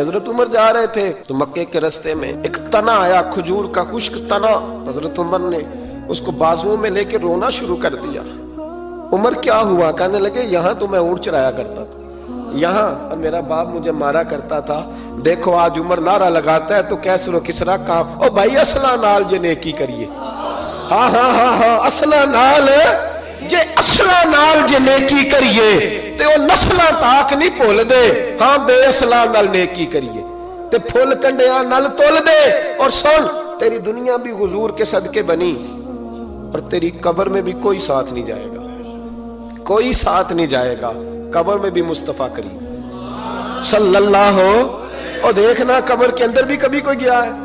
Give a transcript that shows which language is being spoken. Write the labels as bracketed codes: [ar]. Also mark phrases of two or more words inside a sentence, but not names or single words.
[ur] حضرت عمر جا رہے تھے تو مکے کے رستے میں ایک تنا آیا، کھجور کا خشک تنا، حضرت عمر نے اس کو بازوؤں میں لے کے رونا شروع کر دیا۔ عمر کیا ہوا؟ کہنے لگے یہاں تو میں اونٹ چرایا کرتا تھا، یہاں اور میرا باپ مجھے مارا کرتا تھا، دیکھو آج عمر نعرہ لگاتا ہے تو کیسر و کسرا کام، [pa] او بھائی اصلہ نال جے نیکی کریے، ہاں ہاں ہاں ہاں اصلہ نال جے اصلاں نال جے نیکی کریے تے وہ نسلاں تک نہیں بھل دے، ہاں بے اصلاں نال نیکی کریے تے پھل کنڈیاں نال تول دے. [ur] اور سن، تیری دنیا بھی حضور کے صدقے بنی اور تیری قبر میں بھی کوئی ساتھ نہیں جائے گا، کوئی ساتھ نہیں جائے گا. قبر میں بھی مصطفیٰ کریم صلی اللہ، اور دیکھنا قبر کے اندر بھی کبھی کوئی گیا ہے?